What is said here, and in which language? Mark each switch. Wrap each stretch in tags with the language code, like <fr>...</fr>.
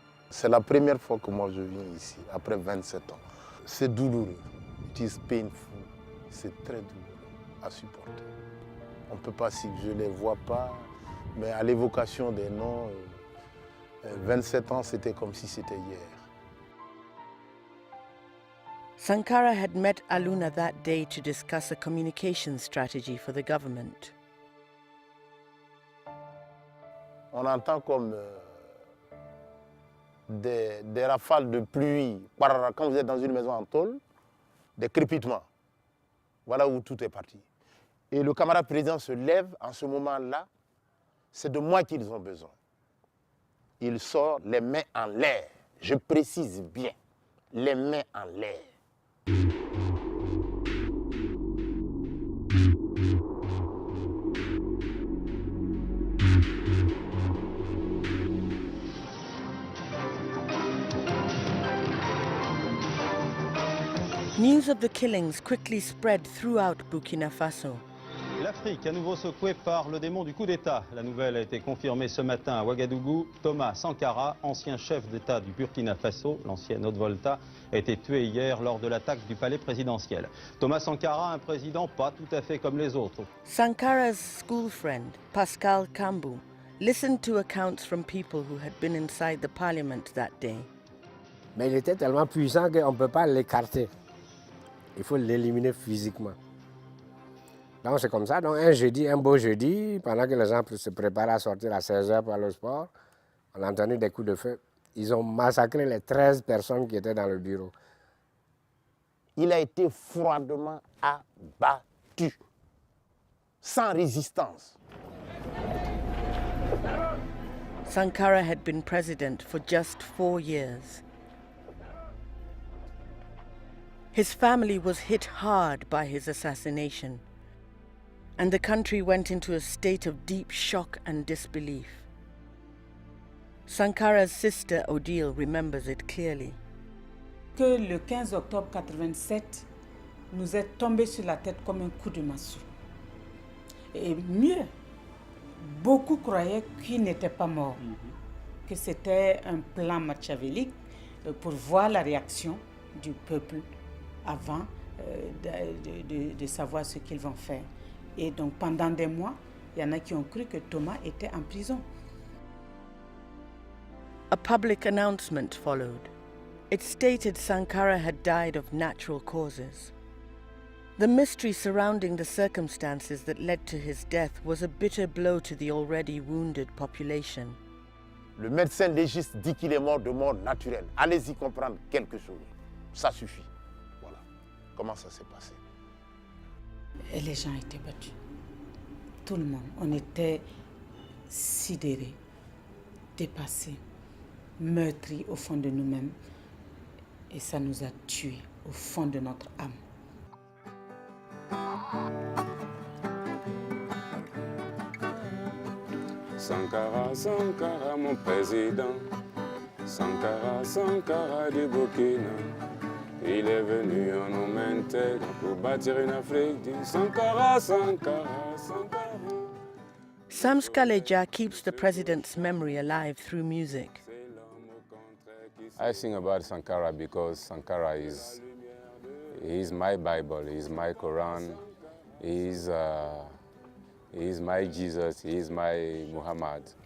<fr>C'est la première fois que moi je viens ici, après 27 ans. C'est douloureux,</fr> <en>it is painful,</en> <fr>c'est très douloureux à supporter. On ne peut pas, si je ne les vois pas, mais à l'évocation des noms, 27 ans c'était comme si c'était hier.</fr> <en>Sankara had met Aluna that day to discuss a communication strategy for the government.</en> <fr>On entend comme des rafales de pluie, quand vous êtes dans une maison en tôle, des crépitements. Voilà où tout est parti. Et le camarade président se lève en ce moment-là, c'est de moi qu'ils ont besoin. Il sort les mains en l'air, je précise bien, les mains en l'air.</fr> <en>News of the killings quickly spread throughout Burkina Faso.</en> <fr>L'Afrique, à nouveau secouée par le démon du coup d'État. La nouvelle a été confirmée ce matin à Ouagadougou. Thomas Sankara, ancien chef d'État du Burkina Faso, l'ancienne Haute-Volta, a été tué hier lors de l'attaque du palais présidentiel. Thomas Sankara, un président pas tout à fait comme les autres.</fr> <en>Sankara's school friend, Pascal Kambu, listened to accounts from people who had been inside the parliament that day.</en> <fr>Mais il était tellement puissant qu'on ne peut pas l'écarter. Il faut l'éliminer physiquement. Donc c'est comme ça, donc un beau jeudi, pendant que les gens se préparaient à sortir à 16h pour aller au sport, on a entendu des coups de feu. Ils ont massacré les 13 personnes qui étaient dans le bureau. Il a été froidement abattu, sans résistance.</fr> <en>Sankara had been president for just 4 years. His family was hit hard by his assassination, and the country went into a state of deep shock and disbelief. Sankara's sister Odile remembers it clearly.</en> <fr>Que le 15 octobre 87 nous est tombé sur la tête comme un coup de massue. Et mieux, beaucoup croyaient qu'il n'était pas mort, que c'était un plan machiavélique pour voir la réaction du peuple avant de savoir ce qu'ils vont faire. Et donc pendant des mois, il y en a qui ont cru que Thomas était en prison.</fr> <en>A public announcement followed. It stated Sankara had died of natural causes. The mystery surrounding the circumstances that led to his death was a bitter blow to the already wounded population.</en> <fr>Le médecin légiste dit qu'il est mort de mort naturelle. Allez-y comprendre quelque chose. Ça suffit. Voilà. Comment ça s'est passé? Et les gens étaient battus. Tout le monde. On était sidérés, dépassés, meurtris au fond de nous-mêmes. Et ça nous a tués au fond de notre âme. Sankara, Sankara, mon président. Sankara, Sankara du Burkina. Il est venu en homme intègre pour bâtir une Afrique digne. Sankara, Sankara, Sankara.</fr> <en>Sam Skaleja keeps the president's memory alive through music. I sing about Sankara because Sankara is my Bible, he's my Quran, he's my Jesus, he's my Muhammad.</en>